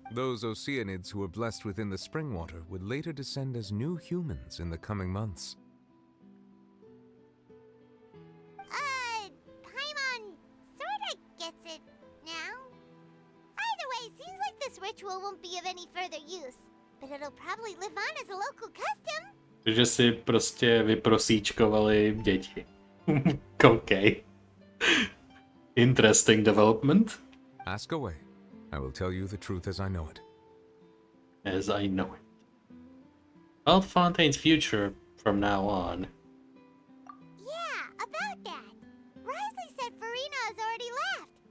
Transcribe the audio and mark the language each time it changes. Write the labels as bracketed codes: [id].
[en] Those Oceanids who were blessed within the spring water would later descend as new humans in the coming months. Paimon sorta gets it now. Either way, seems like this ritual won't be of any further use, but it'll probably live on as a local custom. [cs] Že si prostě vyprosíčkovali děti. [en] Okay. Interesting development. Ask away. I will tell you the truth as I know it. As I know it. About Fontaine's future from now on. Yeah, about that. Risley said Farina has already left.